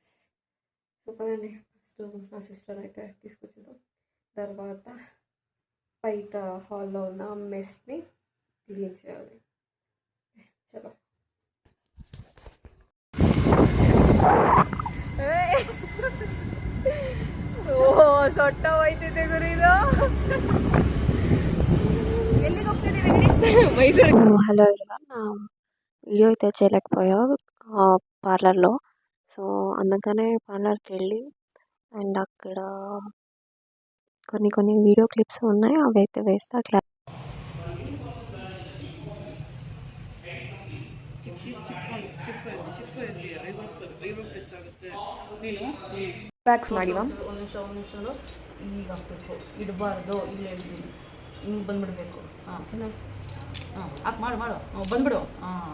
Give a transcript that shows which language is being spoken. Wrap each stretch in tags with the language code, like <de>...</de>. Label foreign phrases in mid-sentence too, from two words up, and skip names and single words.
<te>సో పదండి, ఫస్ట్ నా సిస్టర్ అయితే తీసుకొచ్చేద్దాం. తర్వాత బయట హాల్లో ఉన్న మెస్ని క్లీన్ చేయాలి. చలో.</te> <kn>ಸೊಟ್ಟ ಹೋಯ್ತಿದೆ ಗುರು ಇದು. ಎಲ್ಲಿಗೆ ಹೋಗ್ತಿದ್ದೀವಿ మైసూర్.</kn> <te>హలో ఎవ్రీవన్, వీడియో అయితే చేయలేకపోయా పార్లర్లో. సో అందుకనే పార్లర్కి వెళ్ళి అండ్ అక్కడ కొన్ని వీడియో క్లిప్స్ ఉన్నాయి, అవి అయితే వేస్తా.</te> <kn>ಪ್ಯಾಕ್ಸ್ ಮಾಡಿವಾ ಒಂದು ನಿಮಿಷ ಈಗ ಹಾಕ್ಬೇಕು, ಇಡಬಾರ್ದು. ಇಲ್ಲ ಹೇಳ್ತೀನಿ, ಹಿಂಗೆ ಬಂದ್ಬಿಡ್ಬೇಕು. ಹಾಂ ಹಾಂ ಹಾಕಿ ಮಾಡು ಬಂದ್ಬಿಡು. ಹಾಂ</kn>